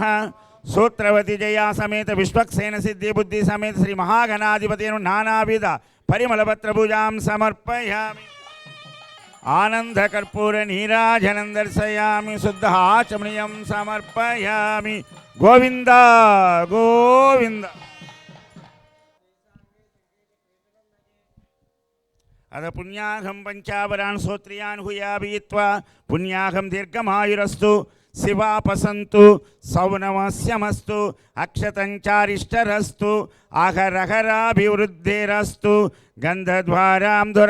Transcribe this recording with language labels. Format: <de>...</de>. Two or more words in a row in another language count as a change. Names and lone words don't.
<sa>సూత్రవతి జయా సమేత విశ్వక్సేన సిద్ధి బుద్ధి సమేత శ్రీ మహాగణాధిపతి నానావిధ పరిమళపత్ర పూజాం సమర్పయామి. ఆనంద కర్పూర నీరాజనం దర్శయామి. శుద్ధ ఆచమనీయం సమర్పయామి. గోవింద గోవింద. अद पुण्याहं पंचावरान् स्तोत्रियान् हुयाभियित्वा पुण्याहं दीर्घमायुरस्तु शिवापसन्तु सौनमस्यमस्तु अक्षतञ्चारिष्टरस्तु आहरहराभिवृद्धिरस्तु गन्धद्वारां</sa>